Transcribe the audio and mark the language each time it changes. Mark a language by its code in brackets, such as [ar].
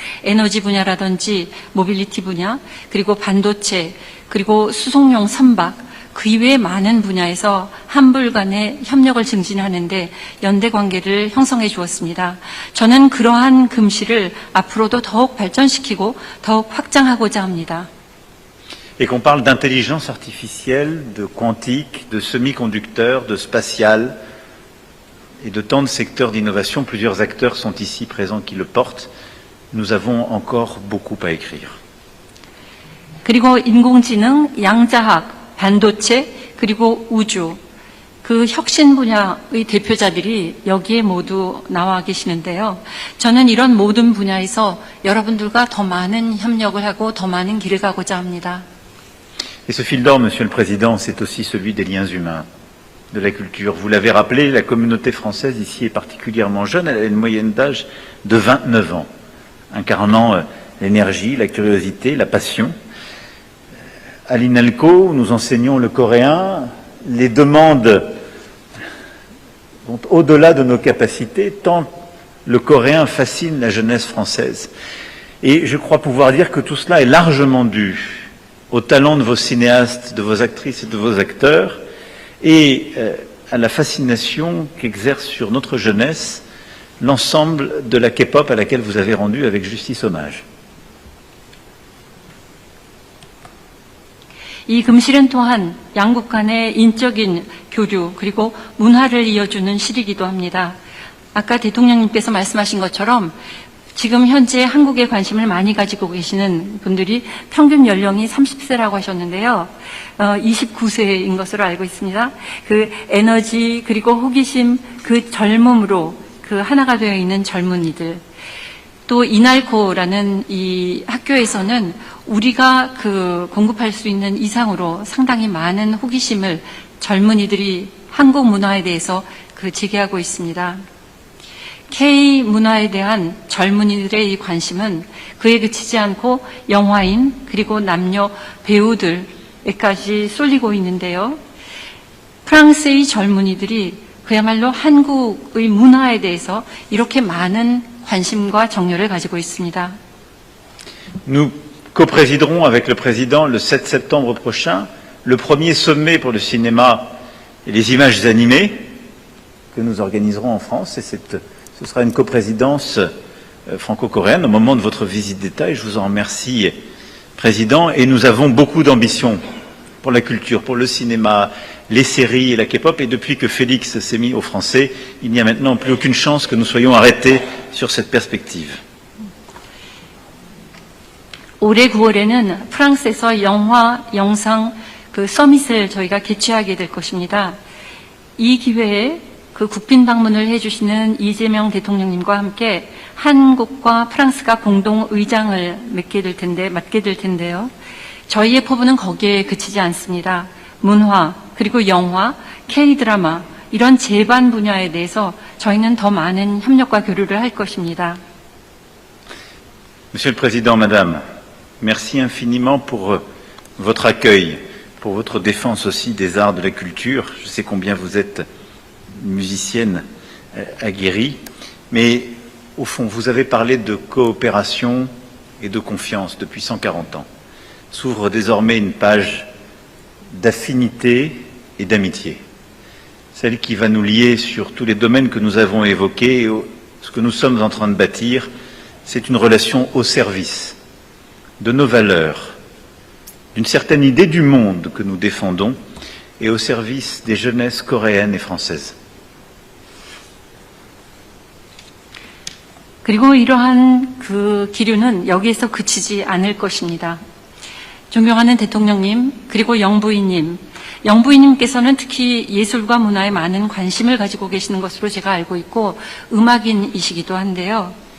[ko] 에너지 분야라든지 모빌리티 분야, 그리고 반도체, 그리고 수송용 선박, 그 이외의 많은 분야에서 한불 간의 협력을 증진하는데 연대 관계를 형성해 주었습니다. 저는 그러한 금실을 앞으로도 더욱 발전시키고 더욱 확장하고자 합니다. [fr] Et qu'on parle d'intelligence artificielle, de quantique, de semi-conducteurs, de spatial et de tant de secteurs d'innovation, plusieurs acteurs sont ici présents qui le portent. Nous avons encore beaucoup à écrire. [ko] 그리고 인공지능, 양자학, 반도체, 그리고 우주, 그 혁신 분야의 대표자들이 여기에 모두 나와 계시는데요. 저는 이런 모든 분야에서 여러분들과 더 많은 협력을 하고 더 많은 길을 가고자 합니다. [fr] Et ce fil d'or, Monsieur le Président, c'est aussi celui des liens humains, de la culture. Vous l'avez rappelé, la communauté française ici est particulièrement jeune. Elle a une moyenne d'âge de 29 ans, incarnant l'énergie, la curiosité, la passion. À l'INALCO, nous enseignons le coréen. Les demandes vont au-delà de nos capacités, tant le coréen fascine la jeunesse française. Et je crois pouvoir dire que tout cela est largement dû au talent de vos cinéastes, de vos actrices et de vos acteurs, et à la fascination qu'exerce sur notre jeunesse l'ensemble de la K-pop à laquelle vous avez rendu avec justice hommage. [ko] 이 금실은 또한 양국 간의 인적인 교류 그리고 문화를 이어주는 실이기도 합니다. 아까 대통령님께서 말씀하신 것처럼 지금 현재 한국에 관심을 많이 가지고 계시는 분들이 평균 연령이 30세라고 하셨는데요. 29세인 것으로 알고 있습니다. 그 에너지 그리고 호기심 그 젊음으로 그 하나가 되어 있는 젊은이들. 또 이날코라는 이 학교에서는 우리가 그 공급할 수 있는 이상으로 상당히 많은 호기심을 젊은이들이 한국 문화에 대해서 그 제기하고 있습니다. K 문화에 대한 젊은이들의 이 관심은 그에 그치지 않고 영화인 그리고 남녀 배우들에까지 쏠리고 있는데요. 프랑스의 젊은이들이 그야말로 한국의 문화에 대해서 이렇게 많은 관심과 정열을 가지고 있습니다. [fr] Nous coprésiderons avec le président le 7 septembre prochain le premier sommet pour le cinéma et les images animées que nous organiserons en France. Et ce sera une coprésidence franco-coréenne au moment de votre visite d'État. Et je vous en remercie, Président. Et nous avons beaucoup d'ambition pour la culture, pour le cinéma, les séries et la K-pop. Et depuis que Félix s'est mis au français, il n'y a maintenant plus aucune chance que nous soyons arrêtés sur cette perspective. [ko] 올해 9월에는 프랑스에서 영화, 영상 그 서밋을 저희가 개최하게 될 것입니다. 이 기회에 그 국빈 방문을 해주시는 이재명 대통령님과 함께 한국과 프랑스가 공동 의장을 맡게 될 텐데요. 저희의 포부는 거기에 그치지 않습니다. 문화, 그리고 영화, K-드라마 이런 제반 분야에 대해서 저희는 더 많은 협력과 교류를 할 것입니다. [fr] Monsieur le Président, Madame, merci infiniment pour votre accueil, pour votre défense aussi des arts de la culture. Je sais combien vous êtes musicienne aguerrie, mais au fond, vous avez parlé de coopération et de confiance depuis 140 ans. S'ouvre désormais une page d'affinité et d'amitié, celle qui va nous lier sur tous les domaines que nous avons évoqués. Et ce que nous sommes en train de bâtir, c'est une relation au service de nos valeurs, d'une certaine idée du monde que nous défendons et au service des jeunesses coréennes et françaises. [ko] 그리고 이러한 그 기류는 여기에서 그치지 않을 것입니다. 존경하는 대통령님, 그리고 영부인님께서는 특히 예술과 문화에 많은 관심을 가지고 계시는 것으로 제가 알고 있고 음악인이시기도 한데요.